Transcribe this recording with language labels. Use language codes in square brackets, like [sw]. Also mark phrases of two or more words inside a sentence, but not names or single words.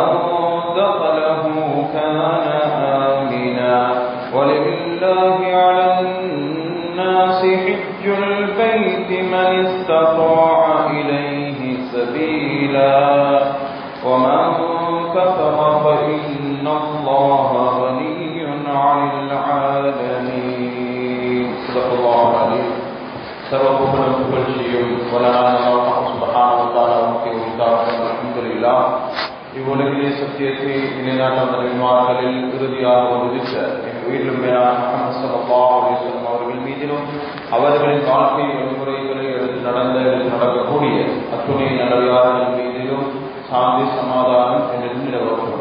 [ar] دخله كان آمنا ولله على الناس حج البيت من استطاع إليه سبيلا ومن كفر فإن الله غني عن العالمين. صدق الله العظيم. [ta] சர்வபூரண புகழ்ச்சியும் வல்லனான அல்லாஹ் [ar] سبحانه وتعالى [ta] உரித்தாகும். அல்ஹம்துலில்லாஹ். இவ்வுலகிலே சத்தியத்தை நிலைநாட்டும் நபிமார்களில் இறுதியாக உதித்த எங்கள் உயிரிலும் மேலான முஹம்மது [ar] صلى الله عليه وسلم [ta] அவர்கள் மீதிலும் அவர்களின் வாழ்க்கை வழிமுறைகளை எடுத்து நடக்கக்கூடிய அத்துணை நல்லடியார்கள் மீதிலும் சாந்தி சமாதானம் என்று நிலவரும்.